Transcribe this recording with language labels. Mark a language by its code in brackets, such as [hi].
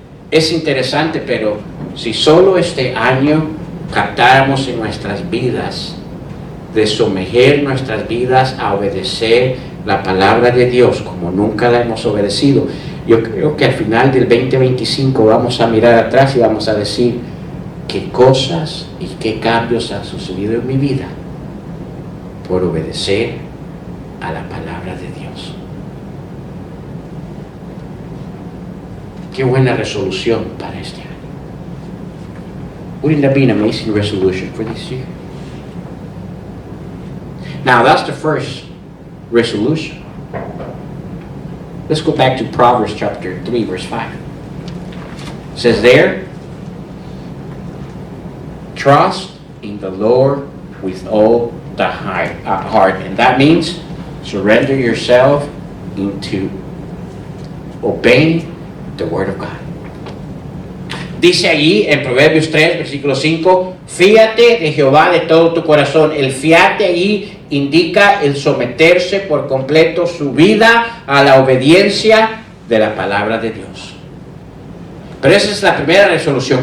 [es] Es interesante, pero si solo este año captáramos en nuestras vidas de someter nuestras vidas a obedecer la palabra de Dios como nunca la hemos obedecido, yo creo que al final del 2025 vamos a mirar atrás y vamos a decir qué cosas y qué cambios han sucedido en mi vida por obedecer a la palabra de Dios. Qué buena resolución para este año. [en] Wouldn't that be an amazing resolution for this year? Now, that's the first resolution. Let's go back to Proverbs chapter 3, verse 5. It says there, trust in the Lord with all the heart. And that means surrender yourself into obeying the Word of God. [es] Dice allí en Proverbios 3, versículo 5, fíate de Jehová de todo tu corazón. El fiate allí indica el someterse por completo su vida a la obediencia de la palabra de Dios. Pero esa es la primera resolución.